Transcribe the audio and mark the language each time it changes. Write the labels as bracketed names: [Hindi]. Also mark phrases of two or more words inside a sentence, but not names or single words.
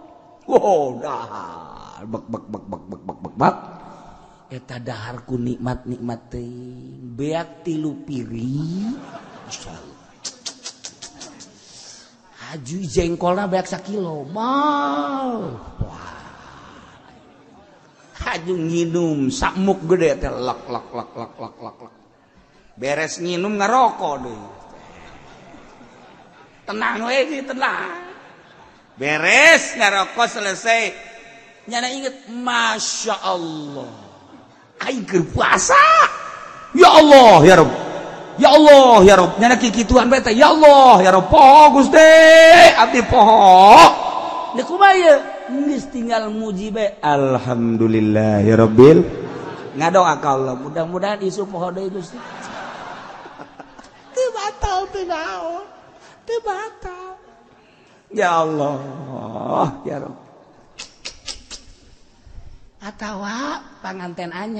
[Sundanese] dahar bak eta daharku nikmat teuing beak 3 piring masyaallah haju jengkolna beak 1 kilo mal wah haju nginum sakmuk gede teh lak beres nginum ngarokok deh tenang we tenang beres ngarokok selesai nyana inget masya Allah aing keur puasa [Arabic] ya Allah ya Rabb ya Allah ya Rabb [Sundanese] nyana kikituan bae teh [Arabic] ya Allah ya Rabb [Sundanese] poho Gusti abdi poho nih kumaha ieu geus tinggal muji bae [Arabic] alhamdulillah ya Rabbil [Sundanese] ngadoa ka Allah mudah-mudahan isu poho deui Gusti teu batal teu naon teu batal [Arabic] ya Allah ya Rabb [Sundanese] atawa panganten